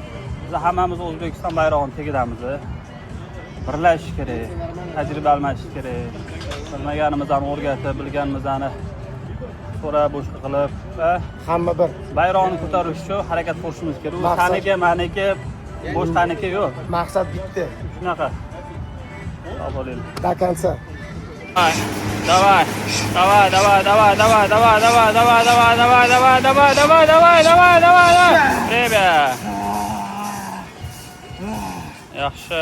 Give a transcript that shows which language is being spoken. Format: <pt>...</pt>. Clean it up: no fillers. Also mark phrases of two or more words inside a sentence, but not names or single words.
<uz>biz hammamiz O'zbekiston bayrog'ini tegidamiz. Birlashish kerak, tajriba almashish kerak. Bilmaganimizni o'rgatib, bilganimizni so'rab, boshqa qilib va Hamma bir bayrog'ni ko'tarish uchun harakat qilishimiz kerak. U taniki, maniki, bo'sh taniki yo'q. maqsad bitta. Shunaqa. Obolil.</uz> <ru>До конца. Давай. Давай, давай, давай, давай, давай, давай, давай, давай, давай, давай, давай, давай, давай, давай, давай, давай. Время.</ru> <uz>Yaxshi.</uz>